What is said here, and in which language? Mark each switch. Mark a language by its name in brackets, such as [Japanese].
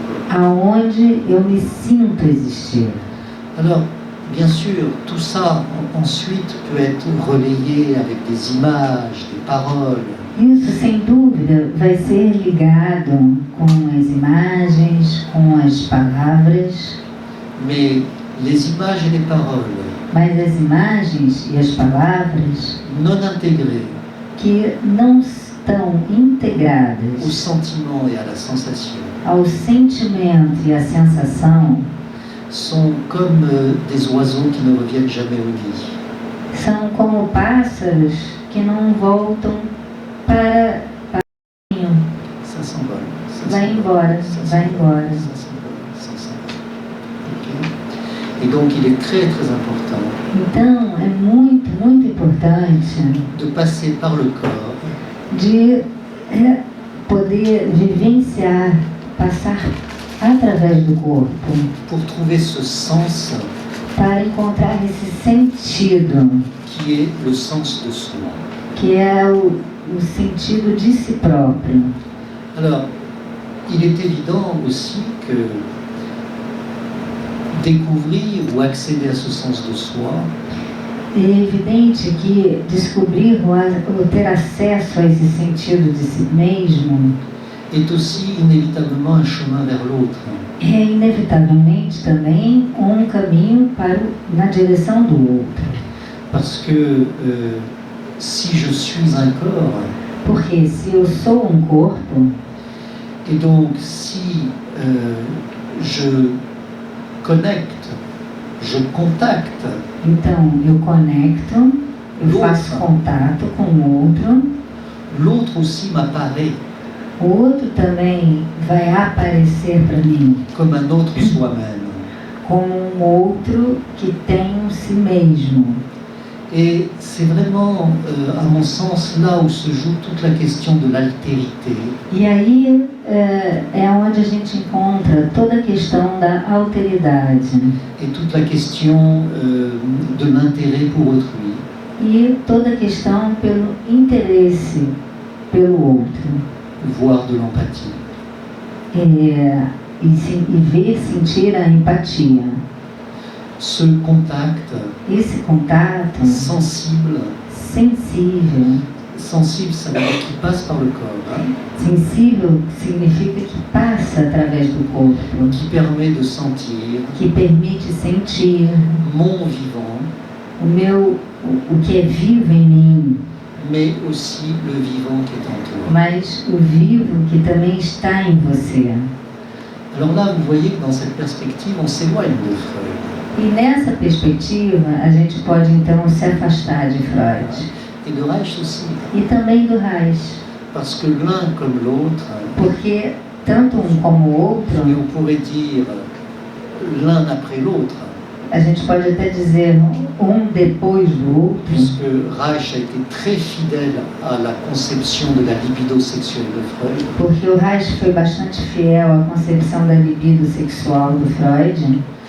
[Portuguese] aonde eu me sinto existir. [French] Alors, bien sûr, tout ça ensuite peut être relayé avec des images, des paroles. [Portuguese] Isso, sem dúvida, vai ser ligado com as imagens, com as palavras, [French] Mais les images et les paroles [Portuguese] mas as imagens e as palavras [French] non intégrées [Portuguese] que não estão [French] au [Portuguese] integradas [French] sentiment et à la sensation [Portuguese] ao sentimento e à sensação [French] sont comme des oiseaux qui ne reviennent jamais au nid. [Portuguese] são como pássaros que não voltam para o ninho. [French] Ça s'envole. Ça [Portuguese] Vai [French] s'envole, [Portuguese] embora, [French] ça [Portuguese] vai [French] s'envole, [Portuguese] embora. [French] ça s'envole, ça s'envole. Ok. Et donc il est très très important [Portuguese] Então, é muito, muito importante [French] de passer par le corps [Portuguese] de poder vivenciar, passar através do corpo, [French] pour trouver ce sens [Portuguese] para encontrar esse sentido, [French] qui est le sens de soi. [Portuguese] que é o sentido de si próprio. [French] Alors, il est évident aussi que découvrir ou accéder à ce sens de soi, [Portuguese] É evidente que descobrir ou ter acesso a esse sentido de si mesmo [French] est aussi inévitablement un chemin vers l'autre. [Portuguese] é inevitavelmente também um caminho na direção do outro. [French] Parce que si je suis un corps, [Portuguese] Porque se eu sou um corpo, [French] et donc si je connecte, je contacte [Portuguese] então eu conecto, eu faço contato com o outro, [French] l'autre aussi m'apparaît [Portuguese] o outro também vai aparecer para mim [French] comme un autre soi-même. [Portuguese] como um outro que tem um si mesmo. [French] Et c'est vraiment, à mon sens, là où se joue toute la question de l'altérité. [Portuguese] E aí é onde a gente encontra toda a questão da alteridade [French] Et toute la question de l'intérêt pour autrui. [Portuguese] e toda a questão pelo interesse pelo outro. [French] Voire de l'empathie. [Portuguese] E ver, sentir a empatia. [French] Ce contact [Portuguese] Esse contato [French] sensible, [Portuguese] sensível. [French] sensible ça veut dire qu'il passe par le corps, hein, [Portuguese] Sensível significa que passa através do corpo, [French] qui permet de sentir [Portuguese] que permite sentir [French] mon vivant [Portuguese] o que é vivo em mim, [French] mais aussi le vivant qui est en toi. [Portuguese] mas o vivo que também está em você. [French] Alors là, vous voyez que dans cette perspective, on s'éloigne de Freud. [Portuguese] E nessa perspectiva, a gente pode então se afastar de Freud. [French] Et de Reich aussi. [Portuguese] E também do Reich. [French] Parce que l'un comme l'autre, [Portuguese] Porque tanto um como o outro, [French] et on pourrait dire l'un après l'autre, [Portuguese] a gente pode até dizer um depois do outro, [French] puisque Reich a été très fidèle à la conception de la libido sexuelle de Freud. [Portuguese] porque o Reich foi bastante fiel à concepção da libido sexual do Freud.